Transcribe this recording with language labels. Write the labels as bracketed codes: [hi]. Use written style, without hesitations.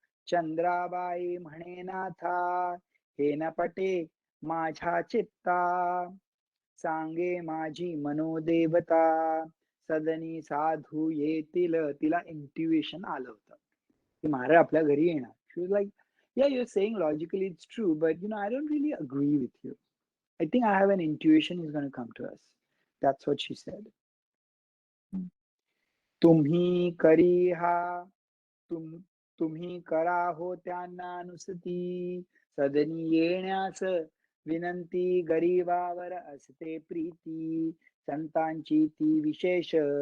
[mr] चंद्राबाई म्हणे नाथा, हे न पटे माझ्या चित्ता, सांगे माझी मनोदेवता, सदनी साधू येतील. तिला इंट्युएशन आलं होतं की महाराज आपल्या घरी येणार. [en] She was like, yeah, you're saying logically it's true, but I don't really agree with you. I think I have an intuition is going to come to us. That's what she said. [mr] तुम्ही करी हा, तुम्ही करा हो त्यांना नुसती, सदनी येण्यास विनंती, गरीबावर असते प्रीती, संतांची ती विशेष.